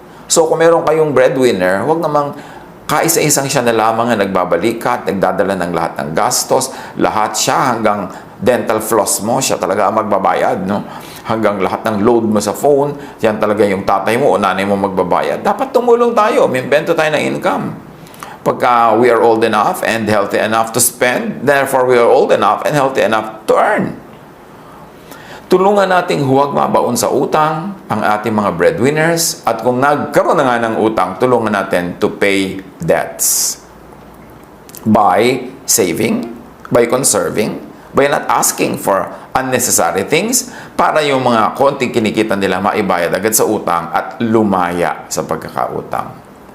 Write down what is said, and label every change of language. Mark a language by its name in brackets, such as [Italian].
[Filipino] So kung meron kayong breadwinner, huwag namang kaisa-isang siya na lamang na nagbabalikat, nagdadala ng lahat ng gastos, lahat siya hanggang dental floss mo, siya talaga ang magbabayad, no? Hanggang lahat ng load mo sa phone, yan talaga yung tatay mo o nanay mo magbabayad. Dapat tumulong tayo, umimbento tayo ng income. [English] Pagka we are old enough and healthy enough to spend, therefore we are old enough and healthy enough to earn. [Filipino] Tulungan nating huwag mabaon sa utang ang ating mga breadwinners, at kung nagkaroon na nga ng utang, tulungan natin [English] to pay debts by saving, by conserving, by not asking for unnecessary things [Filipino] para yung mga konting kinikita nila maibayad agad sa utang at lumaya sa pagkakautang.